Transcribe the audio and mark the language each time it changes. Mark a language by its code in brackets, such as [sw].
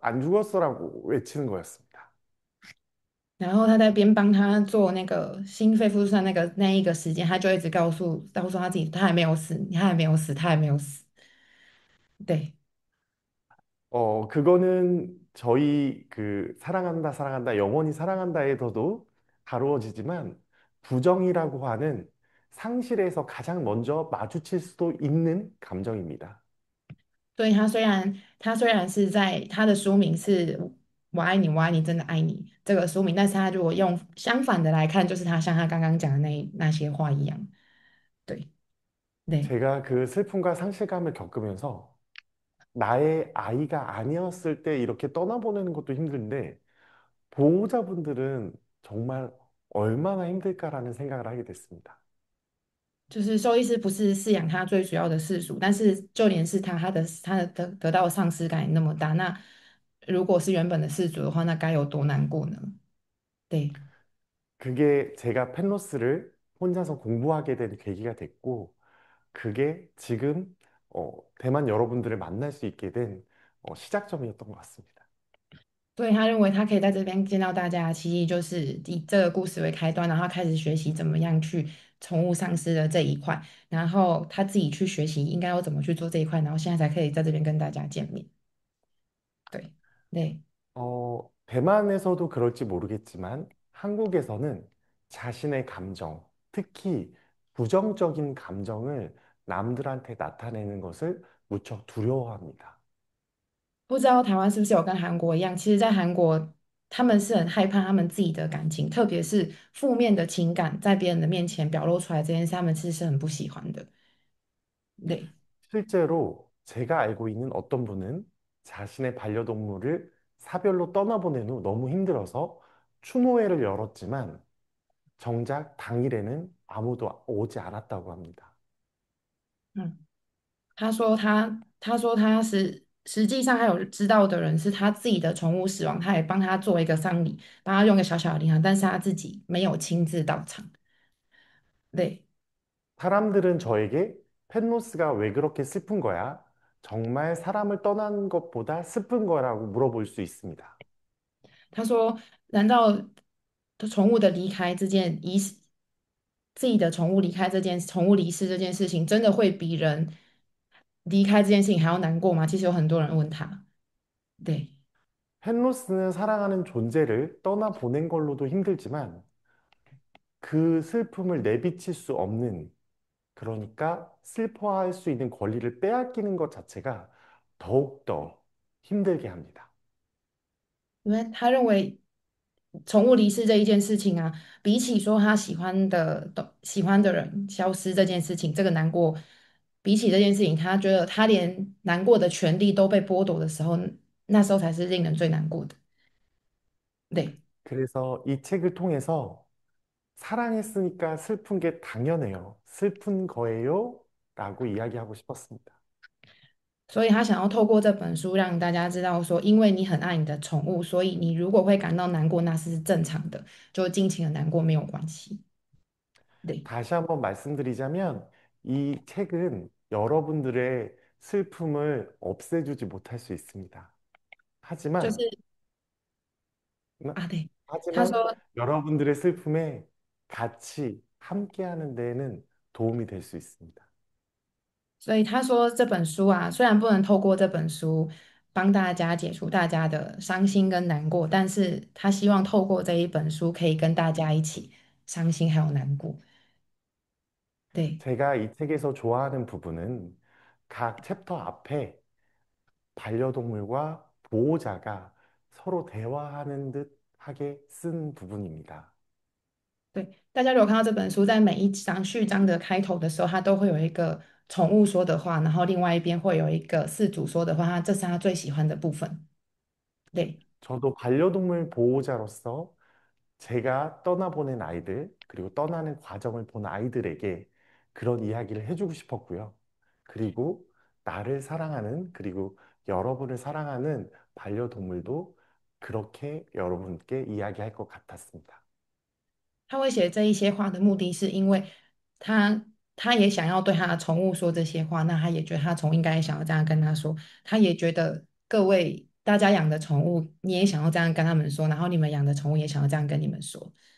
[ko] 안 죽었어라고 외치는 거였습니다. [zh] 然后他在边帮他做那个心肺复苏的那一个时间，他就一直告诉他自己，他还没有死，他还没有死，他还没有死。对， [ko] 그거는 저희 그 사랑한다, 사랑한다, 영원히 사랑한다에서도 다루어지지만 부정이라고 하는 상실에서 가장 먼저 마주칠 수도 있는 감정입니다. [zh] 所以他虽然是在他的书名是"我爱你，我爱你，真的爱你"这个书名，但是他如果用相反的来看，就是他像他刚刚讲的那些话一样。对对。 [ko] 제가 그 슬픔과 상실감을 겪으면서 나의 아이가 아니었을 때 이렇게 떠나보내는 것도 힘든데 보호자분들은 정말 얼마나 힘들까라는 생각을 하게 됐습니다. [zh] 就是兽医师不是饲养他最主要的饲属，但是就连是他的得到的丧失感也那么大，那如果是原本的饲主的话，那该有多难过呢？对， [ko] 그게 제가 펜로스를 혼자서 공부하게 된 계기가 됐고 그게 지금 대만 여러분들을 만날 수 있게 된 시작점이었던 것 같습니다. [zh] 所以他认为他可以在这边见到大家，其实就是以这个故事为开端，然后开始学习怎么样去宠物丧失的这一块，然后他自己去学习应该要怎么去做这一块，然后现在才可以在这边跟大家见面。对对。 [ko] 대만에서도 그럴지 모르겠지만 한국에서는 자신의 감정, 특히 부정적인 감정을 남들한테 나타내는 것을 무척 두려워합니다. [zh] 不知道台湾是不是有跟韩国一样？其实，在韩国，他们是很害怕他们自己的感情，特别是负面的情感在别人的面前表露出来这件事，他们其实是很不喜欢的。对， [ko] 실제로 제가 알고 있는 어떤 분은 자신의 반려동물을 사별로 떠나보낸 후 너무 힘들어서 추모회를 열었지만 정작 당일에는 아무도 오지 않았다고 합니다. [zh] 嗯，他说他实际上还有知道的人是他自己的宠物死亡，他也帮他做一个丧礼，帮他用个小小的灵堂，但是他自己没有亲自到场。对， [ko] 사람들은 저에게 펫로스가 왜 그렇게 슬픈 거야? 정말 사람을 떠난 것보다 슬픈 거라고 물어볼 수 있습니다. [zh] 他说：“难道宠物的离开这件仪式，自己的宠物离开这件宠物离世这件事情，真的会比人离开这件事情还要难过吗？” 其实有很多人问他，对， [ko] 펫로스는 사랑하는 존재를 떠나보낸 걸로도 힘들지만 그 슬픔을 내비칠 수 없는 그러니까 슬퍼할 수 있는 권리를 빼앗기는 것 자체가 더욱더 힘들게 합니다. [zh] 因为他认为宠物离世这一件事情啊，比起说他喜欢的人消失这件事情，这个难过，比起这件事情，他觉得他连难过的权利都被剥夺的时候，那时候才是令人最难过的。对。 [ko] 그래서 이 책을 통해서 사랑했으니까 슬픈 게 당연해요. 슬픈 거예요. 라고 이야기하고 싶었습니다. [zh] 所以他想要透过这本书让大家知道说，因为你很爱你的宠物，所以你如果会感到难过，那是正常的，就尽情的难过没有关系。对， [ko] 다시 한번 말씀드리자면 이 책은 여러분들의 슬픔을 없애주지 못할 수 있습니다. [zh] 就是 [ko] 하지만, [zh] 啊，对，他 [ko] 하지만 [zh] 说， [ko] 여러분들의 슬픔에 같이 함께하는 데에는 도움이 될 수 있습니다. [zh] 所以他说这本书啊，虽然不能透过这本书帮大家解除大家的伤心跟难过，但是他希望透过这一本书可以跟大家一起伤心还有难过。对。 [ko] 제가 이 책에서 좋아하는 부분은 각 챕터 앞에 반려동물과 보호자가 서로 대화하는 듯 하게 쓴 부분입니다. [zh] 对，大家如果看到这本书，在每一章序章的开头的时候，它都会有一个宠物说的话，然后另外一边会有一个饲主说的话，这是他最喜欢的部分。对， [ko] 저도 반려동물 보호자로서 제가 떠나보낸 아이들, 그리고 떠나는 과정을 본 아이들에게 그런 이야기를 해주고 싶었고요. 그리고 나를 사랑하는, 그리고 여러분을 사랑하는 반려동물도 그렇게 여러분께 이야기할 것 같았습니다. [zh] 他会写这一些话的目的是因为他他也想要对他的宠物说这些话，那他也觉得他的宠物应该也想要这样跟他说，他也觉得各位大家养的宠物，你也想要这样跟他们说，然后你们养的宠物也想要这样跟你们说。